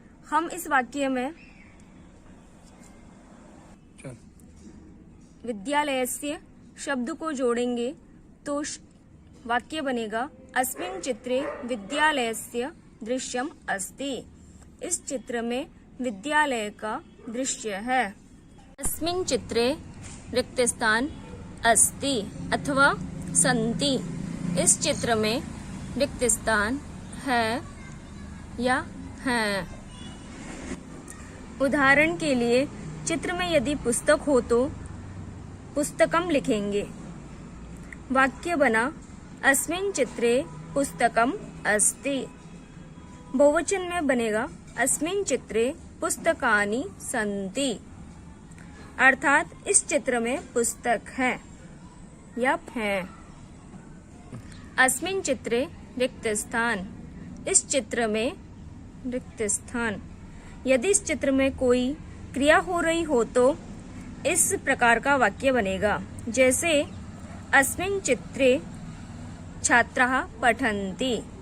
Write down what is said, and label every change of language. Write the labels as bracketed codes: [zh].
[hi] हम इस वाक्य में विद्यालयस्य शब्द को जोड़ेंगे तो वाक्य बनेगा, [sa] अस्मिन् चित्रे विद्यालयस्य दृश्यम अस्ति। [hi] इस चित्र में विद्यालय का दृश्य है। [sa] अस्मिन् चित्रे रिक्त स्थान अस्ति अथवा सन्ति। [hi] इस चित्र में रिक्त स्थान है या हैं। उदाहरण के लिए चित्र में यदि पुस्तक हो तो पुस्तकम लिखेंगे। वाक्य बना, [sa] अस्मिन् चित्रे पुस्तकम अस्ति। [hi] बहुवचन में बनेगा, [sa] अस्मिन् चित्रे पुस्तकानि सन्ति। [hi] अर्थात इस चित्र में पुस्तक है या हैं। [sa] अस्मिन् चित्रे रिक्त स्थान। [hi] इस चित्र में रिक्त स्थान। यदि इस चित्र में कोई क्रिया हो रही हो तो इस प्रकार का वाक्य बनेगा, जैसे [sa] अस्मिन् चित्रे छात्राः पठन्ति।